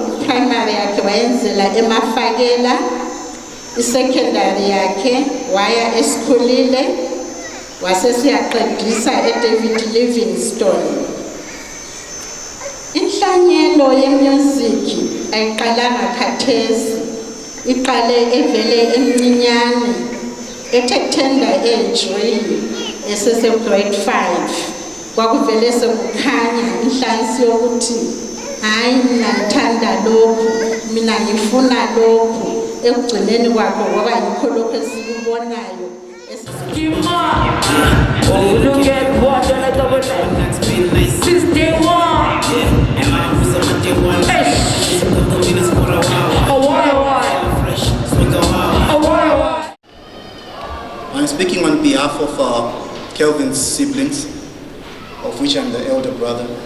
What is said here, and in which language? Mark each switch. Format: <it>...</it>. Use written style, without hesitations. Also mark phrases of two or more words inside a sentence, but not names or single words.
<nd>Primary yakhe wayenzela eMafakela, isecondary yakhe waya esikhulile, wasesiyaqedisa eDavid Livingstone. Inhlanyelo yemusic ayiqalanga khathesi, iqale evele eminyane ethe</nd> <en>tender age really</en> <nd>esese grade 5 kwakuvele sekukhanya inhlansi yokuthi hayi mina ngithanda lokhu, mina ngifuna lokhu. Ekugcineni kwakho ngoba yikho lokho esikubonayo.</nd> <en>Look at what on a double since day one. I'm speaking on behalf of Kelvin's siblings, of which I'm the elder brother.</en>